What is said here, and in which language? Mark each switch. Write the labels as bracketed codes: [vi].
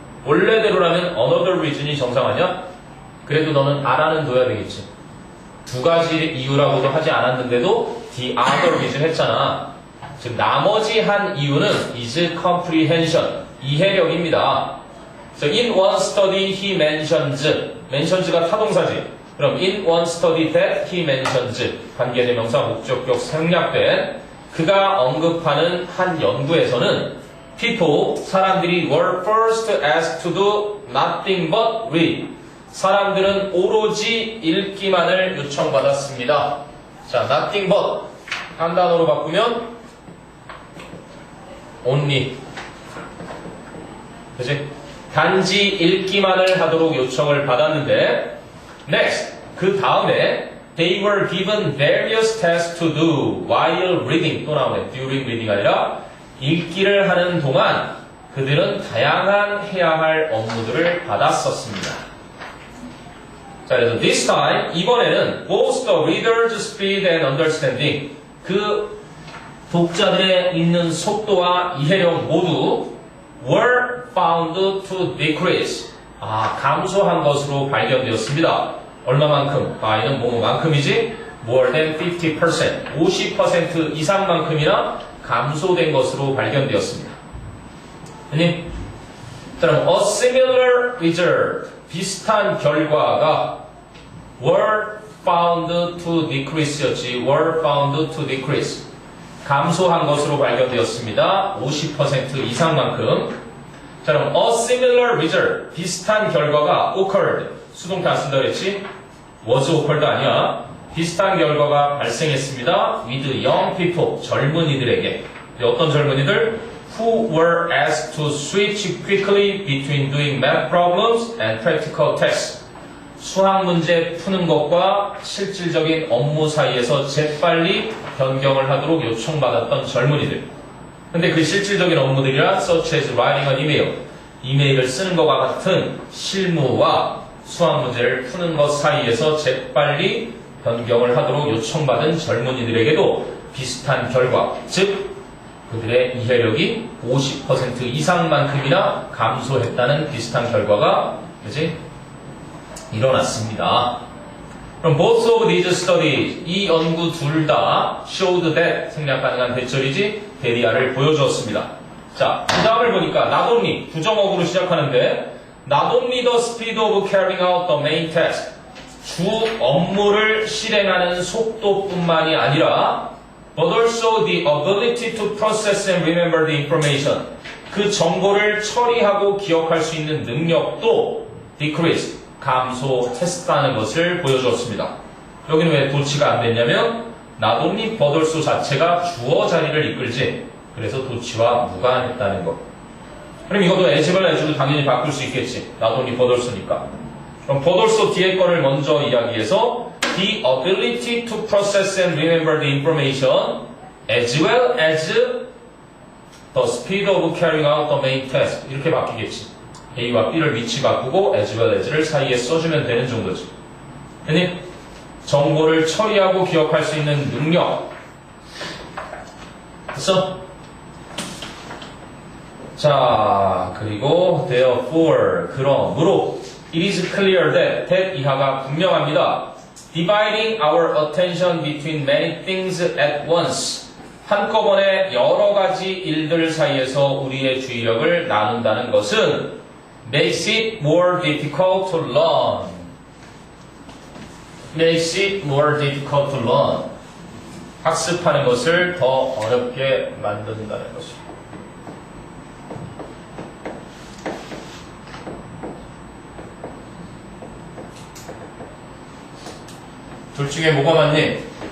[ko] 원래대로라면 [en] another reason [ko] 이 정상 아니야? 그래도 너는 알아는 둬야 되겠지. 두 가지 이유라고도 하지 않았는데도 [en] the other reason [ko] 했잖아. 즉 나머지 한 이유는 [en] is comprehension, [ko] 이해력입니다. [en] So in one study he mentions [ko] 가 타동사지. [en] 그럼 in one study that he mentions [ko] 관계대명사 목적격 생략된 그가 언급하는 한 연구에서는 [en] people [ko] 사람들이 [en] were first asked to do nothing but read [ko] 사람들은 오로지 읽기만을 요청받았습니다. 자, nothing but 한 단어로 바꾸면 only 그치? 단지 읽기만을 하도록 요청을 받았는데 next 그 다음에 [en] they were given various tasks to do while reading [ko] 또 나오네 [en] during reading [ko] 아니라 읽기를 하는 동안 그들은 다양한 해야 할 업무들을 받았었습니다. 자, 그래서 this time 이번에는 [en] both the reader's speed and understanding [ko] 그 독자들의 읽는 속도와 이해력 모두 [en] were found to decrease [ko] 감소한 것으로 발견되었습니다. 얼마만큼? by는 뭐만큼이지? [en] more than 50% [ko] 50% 이상만큼이나 감소된 것으로 발견되었습니다. 아니, 그럼 [en] a similar result [ko] 비슷한 결과가 [en] were found to decrease [ko] 였지. [en] were found to decrease [ko] 감소한 것으로 발견되었습니다. 50% 이상만큼. 자, 그럼 [en] a similar result [ko] 비슷한 결과가 occurred 수동태 안 쓴다 그랬지? [en] was occurred 아니야. [ko] 비슷한 결과가 발생했습니다. [en] with young people [ko] 젊은이들에게. 어떤 젊은이들? [en] who were asked to switch quickly between doing math problems and practical tasks. [ko] 수학 문제 푸는 것과 실질적인 업무 사이에서 재빨리 변경을 하도록 요청받았던 젊은이들. 근데 그 실질적인 업무들이란 [en] such as writing an email, [ko] 이메일을 쓰는 것과 같은 실무와 수학 문제를 푸는 것 사이에서 재빨리 변경을 하도록 요청받은 젊은이들에게도 비슷한 결과, 즉 그들의 이해력이 50% 이상만큼이나 감소했다는 비슷한 결과가 그지? 일어났습니다. 그럼 [en] both of these studies [ko] 이 연구 둘 다 [en] showed that [ko] 생략 가능한 대절이지 대리아를 보여주었습니다. 자, 그 다음을 보니까 not only 부정어구로 시작하는데 [en] not only the speed of carrying out the main task [ko] 주 업무를 실행하는 속도뿐만이 아니라 [en] but also the ability to process and remember the information. [ko] 그 정보를 처리하고 기억할 수 있는 능력도 decrease, 감소했다는 것을 보여주었습니다. 여기는 왜 도치가 안 됐냐면 [en] not only but also [ko] 자체가 주어 자리를 이끌지, 그래서 도치와 무관했다는 것. 그럼 이것도 as를 as로 당연히 바꿀 수 있겠지. [en] not only but also니까. 그럼 but also [ko] 뒤에 거를 먼저 이야기해서 [en] the ability to process and remember the information as well as the speed of carrying out the main task. [ko] 이렇게 바뀌겠지. A와 B를 위치 바꾸고 as well as를 사이에 써주면 되는 정도지. 됐니? 정보를 처리하고 기억할 수 있는 능력. 됐어? 자, 그리고 therefore, 그러므로 [en] it is clear that [ko] 이하가 분명합니다. [en] Dividing our attention between many things at once. [ko] 한꺼번에 여러 가지 일들 사이에서 우리의 주의력을 나눈다는 것은 [en] makes it more difficult to learn. makes it more difficult to learn. [ko] 학습하는 것을 더 어렵게 만든다는 것입니다. 둘 중에 뭐가 맞니?